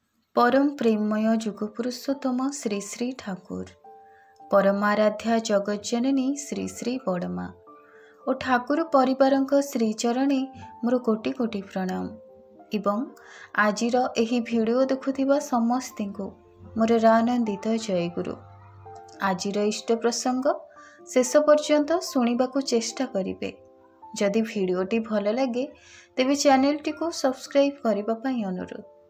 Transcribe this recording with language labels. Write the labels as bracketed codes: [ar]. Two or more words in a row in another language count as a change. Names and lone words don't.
[or] ପରମ ପ୍ରେମମୟ ଯୁଗପୁରୁଷୋତ୍ତମ ଶ୍ରୀ ଶ୍ରୀ ଠାକୁର ପରମାରାଧ୍ୟା ଜଗଜ୍ଜନନୀ ଶ୍ରୀ ଶ୍ରୀ ବଡ଼ମା ଔର ଠାକୁର ପରିବାରଙ୍କ ଶ୍ରୀଚରଣେ ମୋର କୋଟି କୋଟି ପ୍ରଣାମ ଏବଂ ଆଜିର ଏହି ଭିଡିଓ ଦେଖୁଥିବା ସମସ୍ତଙ୍କୁ ମୋର ଆନନ୍ଦିତ ଜୟଗୁରୁ। ଆଜିର ଇଷ୍ଟ ପ୍ରସଙ୍ଗ ଶେଷ ପର୍ଯ୍ୟନ୍ତ ଶୁଣିବାକୁ ଚେଷ୍ଟା କରିବେ। ଯଦି ଭିଡିଓଟି ଭଲ ଲାଗେ ତେବେ ଚ୍ୟାନେଲଟି କୁ ସବସ୍କ୍ରାଇବ କରିବା ପାଇଁ ଅନୁରୋଧ।